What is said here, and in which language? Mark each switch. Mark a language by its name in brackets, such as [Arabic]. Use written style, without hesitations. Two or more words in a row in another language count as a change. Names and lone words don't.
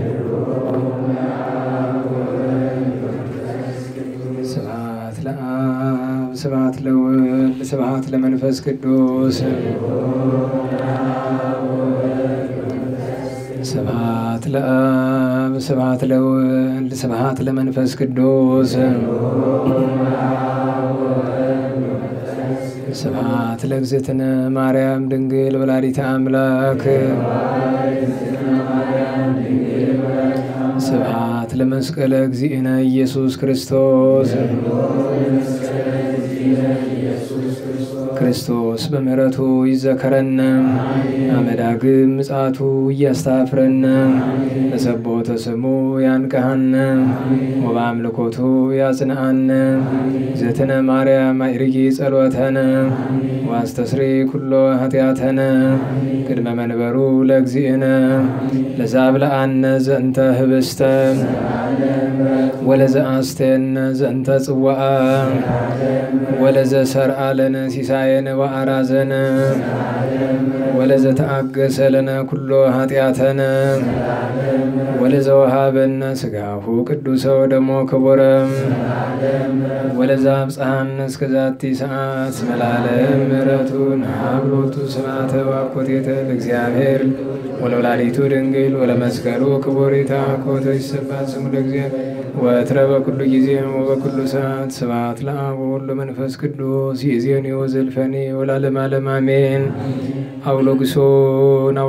[Geez] ስብሐት ለአብ ስብሐት ለወልድ ስብሐት ለመንፈስ ቅዱስ ስብሐት ለአብ ስብሐት ለወልድ ስብሐት ለመንፈስ ቅዱስ ስብሐት ለእግዝእትነ ማርያም ድንግል ወላዲተ አምላክ ስብሐት ለመስቀለ እግዚእነ ኢየሱስ ክርስቶስ ክርስቶስ በምሕረቱ ይዘከረነ አመዳግም ምጽአቱ እያስታፍረነ ለሰቦተ ስሙ ያንቀሃነ ወበአምልኮቱ ያጽንዓነ እግዝእትነ ማርያም አዕርጊ ጸሎተነ ዋስተስሪ ኩሎ ኃጢአተነ ቅድመ መንበሩ ለእግዚእነ ለዛብልዓነ ዘንተ ህብስተ ወለዘአስተየነ ዘንተ ጽዋዓ ወለዘሰርዓ ለነ ሲሳየነ ወአራዘነ ወለዘተአገሰ ለነ ኩሎ ኃጢአተነ ወለዘወሃበነ ሥጋሁ ቅዱሰ ወደሞ ክቡረ ወለዘአብጽሐነ እስከ ዛቲ ሰዓት መላለም ምሕረቱ ናብሎቱ ስብሐተ ወአኮቴተ ለእግዚአብሔር ወለወላዲቱ ድንግል ወለመስቀሉ ክቡር ይትሐኮተ ይሰብሐ ስሙ ለእግዚአብሔር ወትረ በኩሉ ጊዜ ወበኩሉ ሰዓት ስብሐት ለአብ ወወልድ ወመንፈስ ቅዱስ ይእዜኒ ወዘልፈኒ ወለዓለመ ዓለም አሜን። አውሎግሶን